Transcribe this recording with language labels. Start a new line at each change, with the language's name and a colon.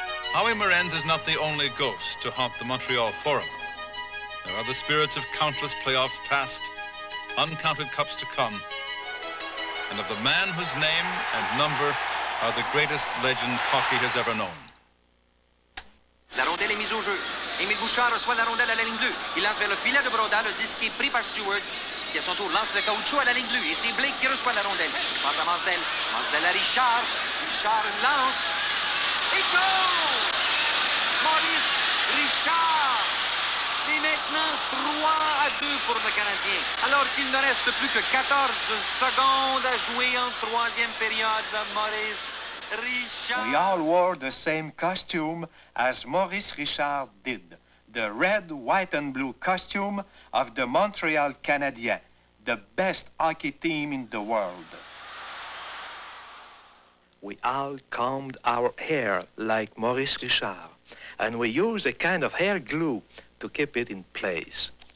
English: Howie Morenz is not the only ghost to haunt the Montreal Forum. There are the spirits of countless playoffs past, uncounted cups to come, and of the man whose name and number are the greatest legend hockey has ever known.
French: La rondelle est mise au jeu. Émile Bouchard reçoit la rondelle à la ligne bleue. Il lance vers le filet de Brodal. Le disque est pris par Stewart, qui à son tour lance le caoutchouc à la ligne bleue. Et c'est Blake qui reçoit la rondelle. Passe à Mansdell. Mansdell à Richard. Richard lance. Et goal! Maurice Richard. C'est maintenant 3-2 pour le Canadien. Alors qu'il ne reste plus que 14 secondes à jouer en troisième période. Maurice Richard.
English: We all wore the same costume as Maurice Richard did. The red, white, and blue costume of the Montreal Canadiens, the best hockey team in the world. We all combed our hair like Maurice Richard, and we used a kind of hair glue to keep it in place.